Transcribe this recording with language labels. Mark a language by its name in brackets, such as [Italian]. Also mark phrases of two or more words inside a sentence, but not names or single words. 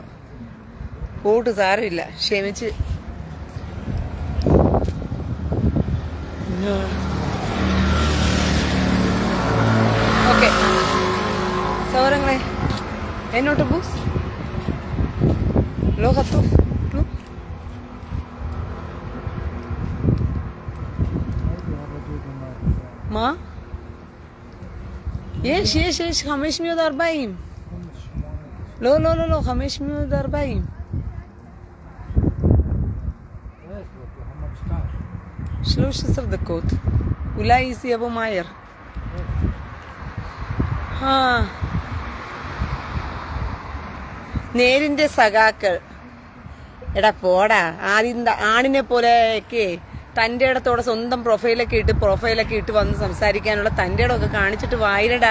[Malayalam] പോട്ട് സാരമില്ല, ക്ഷമിച്ച്. ഓക്കെ സഹോദരങ്ങളെ, എന്നോട്ട് ബൂസ് ലോകത്തു מה? [Hebrew] יש 540. לא, 540. 13 דקות. אולי זה יבוא מהר. [Malayalam] നേരിന്റെ സഖാക്കൾ, എടാ പോടാ. ആണിനെ പോലെയൊക്കെ തൻ്റെ ഇടത്തോടെ സ്വന്തം പ്രൊഫൈലൊക്കെ ഇട്ട് വന്ന് സംസാരിക്കാനുള്ള തൻ്റെ ഇടമൊക്കെ കാണിച്ചിട്ട് വായിലടാ.